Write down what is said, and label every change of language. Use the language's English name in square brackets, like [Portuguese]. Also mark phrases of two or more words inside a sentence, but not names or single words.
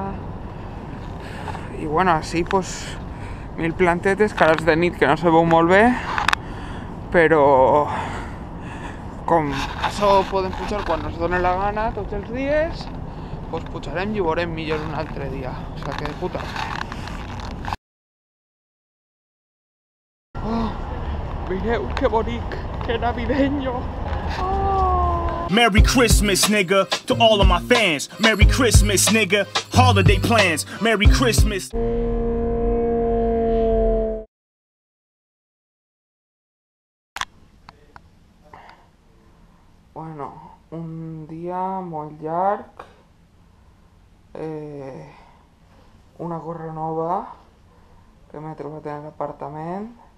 [Catalan] I bueno, així pues mil plantetes, que ara és de nit que no se veu molt bé, però com això podem pujar quan ens doni la gana tots els dies, doncs pujarem i ho veurem millor un altre dia. O sigui que de puta. Oh, mireu que bonic, que navideño. Oh. [English] Merry Christmas, nigga, to all of my fans. Merry Christmas, nigga, holiday plans. Merry Christmas. [Catalan] Bueno, un dia molt llarg, una gorra nova que m'he trobat en l'apartament